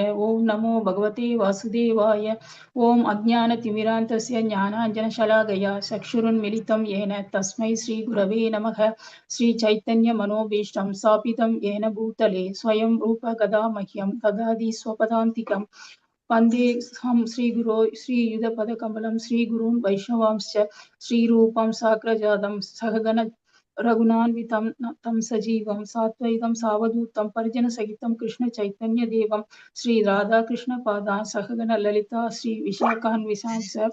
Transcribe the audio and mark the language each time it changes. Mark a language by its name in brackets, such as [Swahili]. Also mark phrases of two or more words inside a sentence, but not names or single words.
[Sanskrit] ओम् नमो भगवति वासुदेवाय. ओम् अज्ञान तिमिरान्धस्य ज्ञानाञ्जन शलाकया चक्षुरुन्मीलितम् येन तस्मै श्री गुरवे नमः. श्री चैतन्य मनोभीष्टम् स्थापितम् येन भूतले स्वयम् रूप कदा मह्यम् ददाति स्वपदान्तिकम्. वन्देऽहं श्रीगुरो श्रीयुतपदकमलं श्रीगुरून् वैष्णवांश्च श्रीरूपं साग्रजातं सहगण रघुनान्वितं तं सजीवं सात्वैतं सावधूतं परिजनसहितं कृष्णचैतन्यदेवं श्रीराधाकृष्णपादान् सहगण ललिता श्रीविशाखान्वितांश्च